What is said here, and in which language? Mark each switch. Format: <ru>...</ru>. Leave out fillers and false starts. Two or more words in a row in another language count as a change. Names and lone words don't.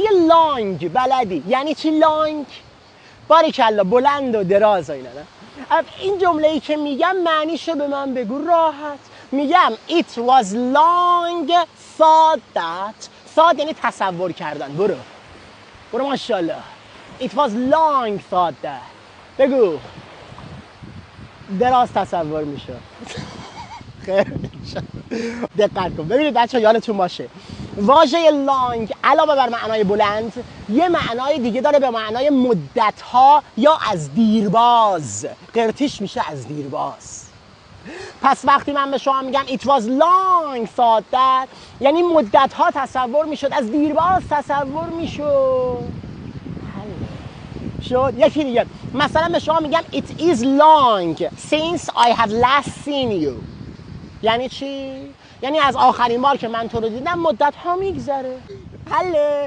<fa>long بلدی. یعنی چی long؟ باریکلا بلند و دراز و اینا. نه این جمله ای که میگم معنیشو به من بگو راحت.</fa> <en>میگم it was long thought that.</en> <fa>thought یعنی تصور کردن. برو ماشاءالله.</fa> <en>it was long thought that.</en> <fa>بگو دراز تصور میشه. خیر دقت کن. ببینید بچه‌ها یادتون باشه واژه لانگ علاوه بر معنای بلند یه معنای دیگه داره به معنای مدت‌ها یا از دیرباز. قرتیش میشه از دیرباز. پس وقتی من به شما میگم</fa> <en>it was long thought that</en> <fa>یعنی مدت‌ها تصور میشد، از دیرباز تصور میشد. شد یکی دیگه مثلا به شما میگم</fa> <en>it is long since I have last seen you.</en> <fa>یعنی چی؟ یعنی از آخرین بار که من تو رو دیدم مدت ها میگذره. حله.</fa>